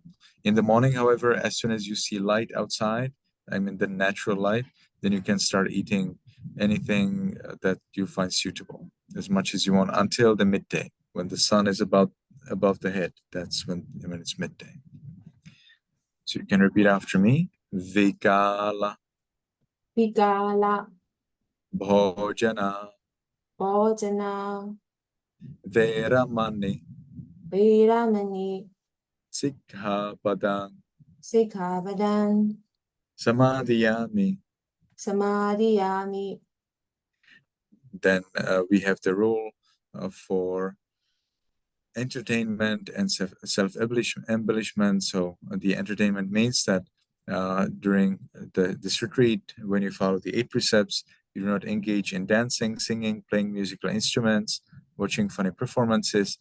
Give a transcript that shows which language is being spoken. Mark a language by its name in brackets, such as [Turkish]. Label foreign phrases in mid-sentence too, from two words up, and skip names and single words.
[English] In the morning, however, as soon as you see light outside, I mean the natural light, then you can start eating anything that you find suitable, as much as you want, until the midday, when the sun is about above the head. That's when it's midday. So you can repeat after me. [Pali] Vikala Vigala Bhojana Bhojana Veramani Vedamani Sikkhapadang Sikkhapadam Samadhiyami. Samadhiyami. [English] Then we have the rule for entertainment and self-embellishment. So the entertainment means that during this retreat, when you follow the 8 precepts, you do not engage in dancing, singing, playing musical instruments, watching funny performances.